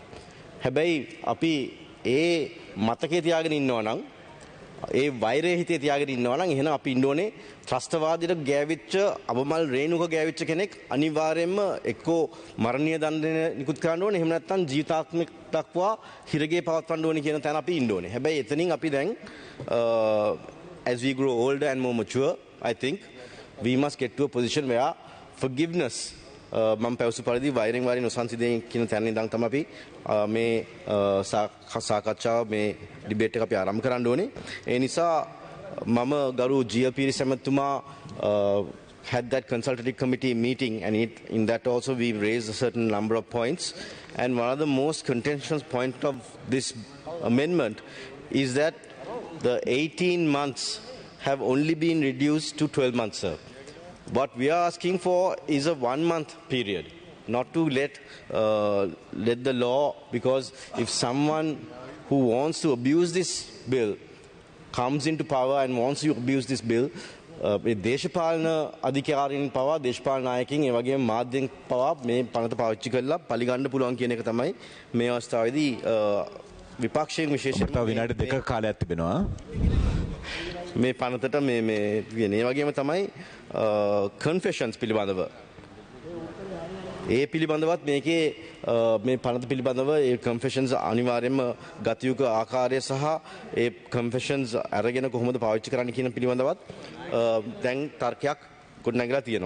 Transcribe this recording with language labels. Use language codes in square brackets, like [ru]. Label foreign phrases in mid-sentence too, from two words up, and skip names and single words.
[si] හැබැයි අපි ඒ මතකයේ තියාගෙන ඉන්නවා නම් ඒ වෛරය හිතේ තියාගෙන ඉන්නවා නම් එහෙනම් අපි ඉන්න ඕනේ ත්‍රස්තවාදයට ගෑවිච්ච අබමල් රේණුක ගෑවිච්ච කෙනෙක් අනිවාර්යයෙන්ම එක්කෝ මරණීය දඬුවම නිකුත් කරන්න ඕනේ. එහෙම නැත්නම් ජීවිතාත්මක දක්වා හිරගේ පවත්වන්න ඕනේ කියන තැන අපි ඉන්න ඕනේ. හැබැයි එතනින් අපි දැන් [en] as we grow older and more mature, I think we must get to a position where forgiveness [si] මම පැවසු පරිදි වෛරෙන් වෛරෙන් නොසන්සිදෙන් කියන තැන ඉඳන් තමයි අපි මේ සාකච්ඡාව මේ ඩිබේට් එක අපි ආරම්භ කරන්න ඕනේ. ඒ නිසා මම ගරු ජීල් පීරිස් ඇමතුමා [en] had that consultative committee meeting and in that also we raised a certain number of points, and one of the most contentious point of this amendment is that the 18 months have only been reduced to 12 months, sir. What we are asking for is a 1 month period, not to let the law, because if someone who wants to abuse this bill comes into power and wants to abuse this bill, [si] දේශපාලන අධිකාරීන් පවා දේශපාලන නායකින් ඒ වගේම මාධ්‍යයෙන් පවා මේ පනත පාවිච්චි කරලා පරිගන්න පුළුවන් කියන එක තමයි මේ අවස්ථාවේදී විපක්ෂයෙන් විශේෂයෙන් විනාඩි 2ක කාලයක් තිබෙනවා. මේ පනතට මේ කියන්නේ ඒ වගේම තමයි කන්ෆෙෂන්ස් පිළිබඳව ඒ පිළිබඳවත් මේකේ මේ පනත පිළිබඳව ඒ කන්ෆෙෂන්ස් අනිවාර්යයෙන්ම ගත යුතු ආකාරය සහ ඒ කන්ෆෙෂන්ස් අරගෙන කොහොමද පාවිච්චි කරන්න කියන පිළිබඳවත් දැන් තර්කයක් ගොඩනැගලා තියෙනවා.